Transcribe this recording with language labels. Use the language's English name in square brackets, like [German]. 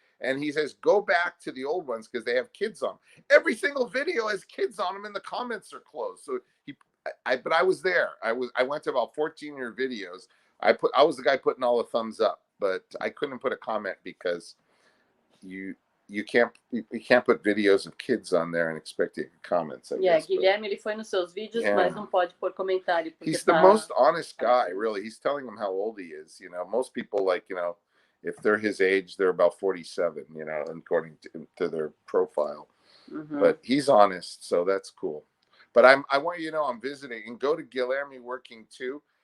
[English] And he says, go back to the old ones because they have kids on. Every single video has kids on them and the comments are closed. So but I was there. I went to about 14 of your videos. I was the guy putting all the thumbs up, but I couldn't put a comment because you can't put videos of kids on there and expect to get comments. I guess, [Portuguese] Guilherme, ele foi nos seus vídeos, mas não pode pôr comentário. [English] He's the most honest guy, really. He's telling them how old he is. You know, most people, like, you know, if they're his age, they're about 47, you know, according to their profile. Mm-hmm. But he's honest, so that's cool. But I want you to know I'm visiting, and go to Guilherme Working too.